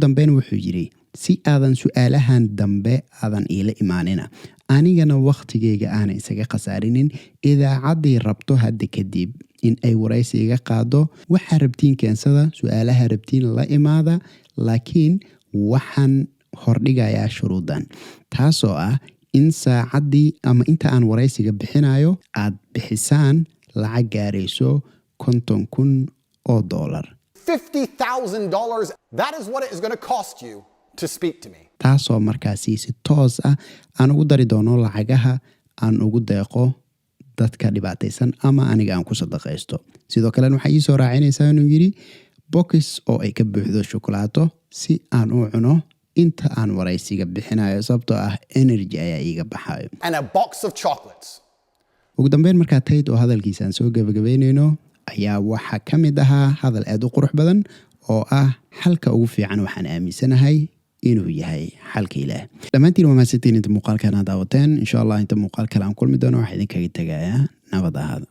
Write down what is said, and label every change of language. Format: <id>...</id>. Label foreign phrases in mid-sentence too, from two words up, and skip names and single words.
<so>dambeyn wuxuu yiri si aadan su'aalahan dambe aadan ila imaanina anigana waqtigeyga aan isaga khasaarinin idaacaddii rabto hadda kadib in ay waraysiga qaado waxa rabtiin keensada su'aalaha rabtiin la imaada laakiin waxaan hordhigayaa shuruudan taasoo ah in saacadii ama inta aan waraysiga bixinayo aad bixisaan lacag gaarayso $50,000 $50,000.</so> <en>That is what it is going to cost you to speak to me.</en> <so>taasoo markaasi si toos ah aan ugu dari doono lacagaha aan ugu deeqo dadka dhibaataysan ama aniga aan ku sadaqaysto sidoo kale waxay ii soo raacinaysaa inuu yiri box oo ay ka buuxdo shukulaato si aan u cuno inta aan waraysiga bixinayo sababtoo ah energy ayaa iiga baxayo</so> <en>And a box of chocolates.</en> <so>ugu dambeyn markaa Tate oo hadalkiisaan soo gabagabeynayno ayaa waxa ka mid ahaa hadal aad u qurux badan oo ah xalka ugu fiican waxaan aaminsanahay inuu yahay xalka ilaah. Dhammaantiin waa mahadsantiin inta muuqaalkan aad daawateen.</so> <ar>إن شاء الله</ar> <so>inta muuqaal kale aan kulmi doono waxaan idinkaga tagayaa nabad ahaada.</so>